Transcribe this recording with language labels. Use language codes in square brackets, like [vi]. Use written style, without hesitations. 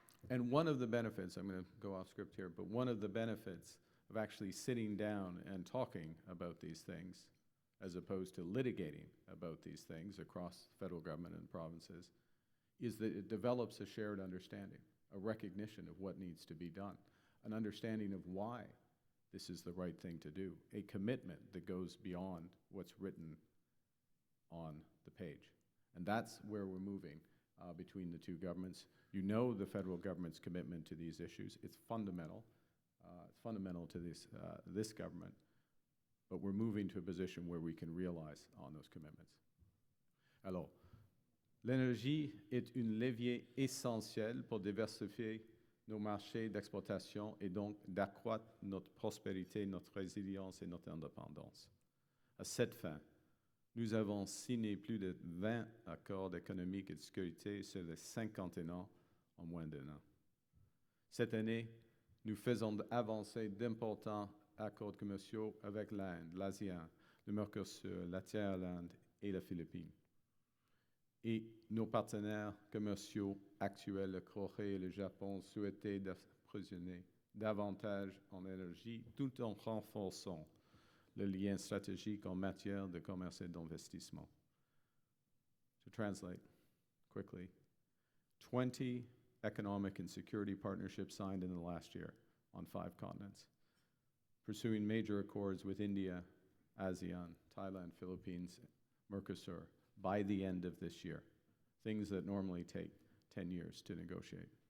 [en] And one of the benefits, I'm going to go off script here, but one of the benefits of actually sitting down and talking about these things, as opposed to litigating about these things across federal government and provinces, is that it develops a shared understanding, a recognition of what needs to be done, an understanding of why this is the right thing to do, a commitment that goes beyond what's written on the page. And that's where we're moving between the two governments. You know the federal government's commitment to these issues. It's fundamental. It's fundamental to this government. But we're moving to a position where we can realize on those commitments. [fr] Alors, l'énergie est un levier essentiel pour diversifier nos marchés d'exportation et donc d'accroître notre prospérité, notre résilience et notre indépendance. À cette fin, nous avons signé plus de 20 accords économiques et de sécurité sur les 51 ans en moins d'un an. Cette année, nous faisons avancer d'importants accords commerciaux avec l'Inde, l'ASEAN, le Mercosur, la Thaïlande et les Philippines. Et nos partenaires commerciaux actuels, la Corée et le Japon, souhaitaient d'approvisionner davantage en énergie tout en renforçant le lien stratégique en matière de commerce et d'investissement. [en] To translate quickly, 20 economic and security partnerships signed in the last year on 5 continents, pursuing major accords with India, ASEAN, Thailand, Philippines, Mercosur by the end of this year, things that normally take 10 years to negotiate.